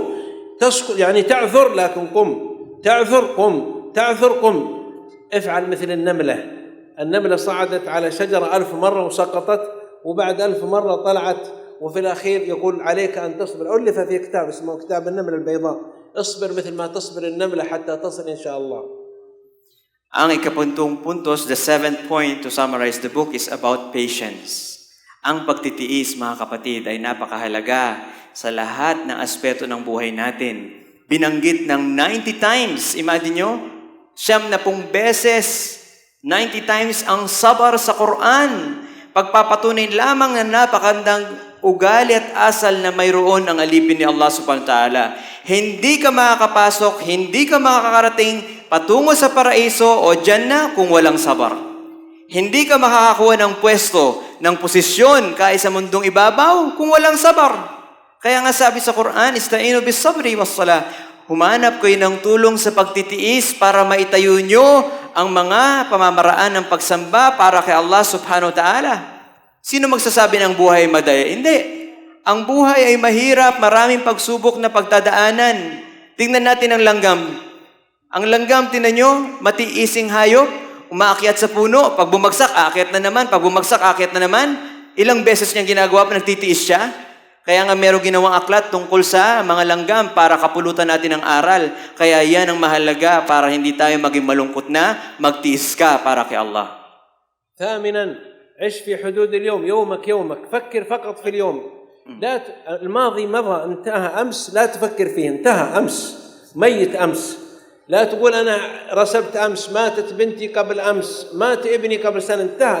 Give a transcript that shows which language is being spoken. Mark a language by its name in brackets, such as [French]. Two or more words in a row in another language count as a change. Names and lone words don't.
[Arabic] يعني تعثر لكن قم، تعثر قم، تعثر قم. افعل مثل النملة. النملة صعدت على شجرة 1000 مرة وسقطت، وبعد 1000 مرة طلعت، وفي الأخير يقول عليك أن تصبر. ألف في كتاب اسمه كتاب النملة البيضاء. اصبر مثل ما تصبر النملة حتى تصل إن شاء الله. [Filipino] Ang ikapuntong puntos, [English] the seventh point to summarize the book is about patience. [Filipino] Ang pagtitiis, mga kapatid, ay napakahalaga sa lahat ng aspeto ng buhay natin. Binanggit ng 90 times, imagine nyo, 90 beses, 90 times ang sabar sa Quran. Pagpapatunay lamang na napakandang ugali at asal na mayroon ang alipin ni Allah [Arabic] سبحانه وتعالى. [Filipino] Hindi ka makakapasok, hindi ka makakarating patungo sa paraiso o Jannah kung walang sabar. Hindi ka makakakuha ng pwesto, ng posisyon kahit sa mundong ibabaw kung walang sabar. Kaya nga sabi sa Quran, [Arabic] استعينوا بالصبر والصلاة. [Filipino] Humanap kayo ng tulong sa pagtitiis para maitayo nyo ang mga pamamaraan ng pagsamba para kay Allah [Arabic] سبحانه وتعالى. [Filipino] Sino magsasabi ng buhay ay madaya? Hindi. Ang buhay ay mahirap, maraming pagsubok na pagdadaanan. Tingnan natin ang langgam. Ang langgam, tinan nyo, matiising hayop, umaakyat sa puno, pag bumagsak, aakyat na naman, pag bumagsak, aakyat na naman. Ilang beses niyang ginagawa pa, nagtitiis siya. Kaya nga meron ginawang aklat tungkol sa mga langgam para kapulutan natin ang aral. Kaya yan ang mahalaga para hindi tayo maging malungkot na, magtiis ka para kay Allah. [Arabic] ثامنا عش في حدود اليوم، يومك يومك، فكر فقط في اليوم. لا الماضي مضى، انتهى أمس، لا تفكر فيه، انتهى أمس، ميت أمس. لا تقول أنا رسبت أمس، ماتت بنتي قبل أمس، مات ابني قبل سنة، انتهى.